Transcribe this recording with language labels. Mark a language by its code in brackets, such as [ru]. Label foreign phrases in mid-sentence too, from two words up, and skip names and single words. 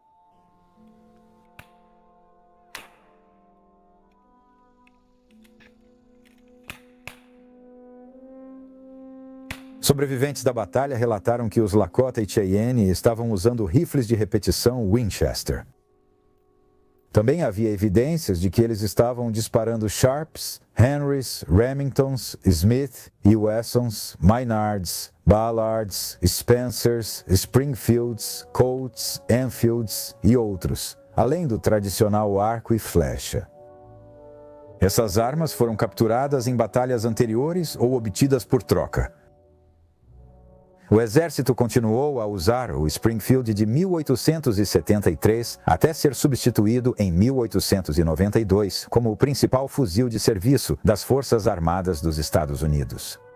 [pt] Sobreviventes da batalha relataram que os Lakota e Cheyenne estavam usando rifles de repetição Winchester. Também havia evidências de que eles estavam disparando Sharps, Henrys, Remingtons, Smith e Wessons, Maynards, Ballards, Spencers, Springfields, Colts, Enfields e outros, além do tradicional arco e flecha. Essas armas foram capturadas em batalhas anteriores ou obtidas por troca. O exército continuou a usar o Springfield de 1873 até ser substituído em 1892 como o principal fuzil de serviço das Forças Armadas dos Estados Unidos.